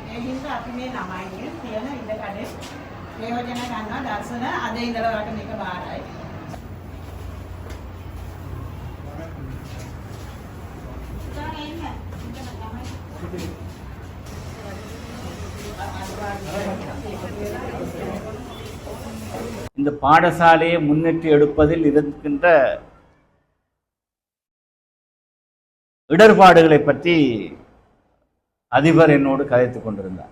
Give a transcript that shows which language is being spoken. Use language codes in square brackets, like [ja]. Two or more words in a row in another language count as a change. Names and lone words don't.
[si] ඒ හින්දා අපි මේ ළමයින්ගේ තියෙන ඉඩ කඩේ ප්‍රයෝජන ගන්නවා. දර්ශන අද ඉඳලා වට මේක බාරයි. [ta] இந்த பாடசாலையை முன்னேற்றி எடுப்பதில் இருக்கின்ற இடர்பாடுகளை பற்றி அதிபர் என்னோடு கதைத்துக் கொண்டிருந்தார்.